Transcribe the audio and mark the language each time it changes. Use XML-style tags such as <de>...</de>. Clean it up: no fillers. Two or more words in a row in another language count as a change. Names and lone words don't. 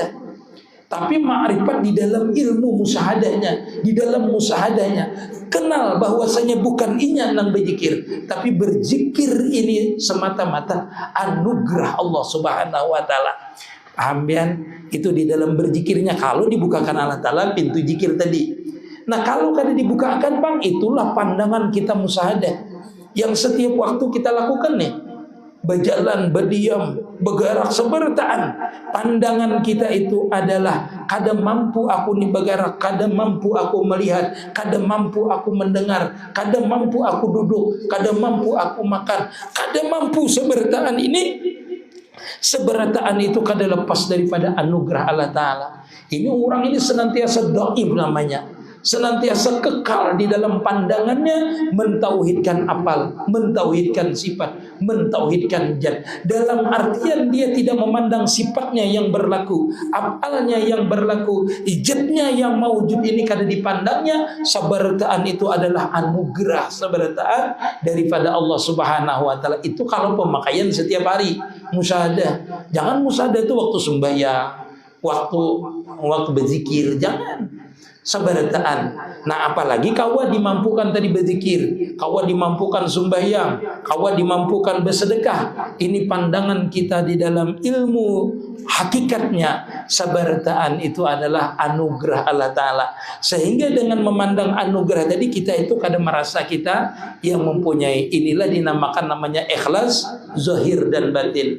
<id>Tapi ma'rifat di dalam ilmu musahadahnya, di dalam musahadahnya, kenal bahwasanya bukan inya yang berzikir, tapi berzikir ini semata-mata anugerah Allah</id> <ar>Subhanahu Wa Ta'ala.</ar> <id>Ambian itu di dalam berzikirnya. Kalau dibukakan Allah Ta'ala pintu zikir tadi. Nah, kalau kada dibukakan, bang, itulah pandangan kita musahadah yang setiap waktu kita lakukan nih. Berjalan, berdiam,</id> <bjn>Begarak sebertaan.</bjn> <id>Pandangan kita itu adalah kada mampu aku ni begarak, kada mampu aku melihat, kada mampu aku mendengar, kada mampu aku duduk, kada mampu aku makan, kada mampu sebertaan ini. Seberataan itu kada lepas daripada anugerah Allah Ta'ala. Ini orang ini senantiasa dhaif namanya, senantiasa kekal di dalam pandangannya, mentauhidkan apal, mentauhidkan sifat, mentauhidkan zat. Dalam artian dia tidak memandang sifatnya yang berlaku, apalnya yang berlaku, zatnya yang maujud ini kada dipandangnya. Sabarataan itu adalah anugerah, sabarataan daripada Allah</id> <ar>Subhanahu wa taala.</ar> <id>Itu kalau pemakaian setiap hari, musyahadah. Jangan musyahadah itu waktu sembahyang, waktu berzikir, jangan. Sabarataan. Nah, apalagi kawa dimampukan tadi berzikir, kawa dimampukan sembahyang, kawa dimampukan bersedekah. Ini pandangan kita di dalam ilmu hakikatnya. Sabarataan itu adalah anugerah Allah Ta'ala. Sehingga dengan memandang anugerah tadi, kita itu kadang merasa kita yang mempunyai. Inilah dinamakan namanya ikhlas zahir dan batin.</id>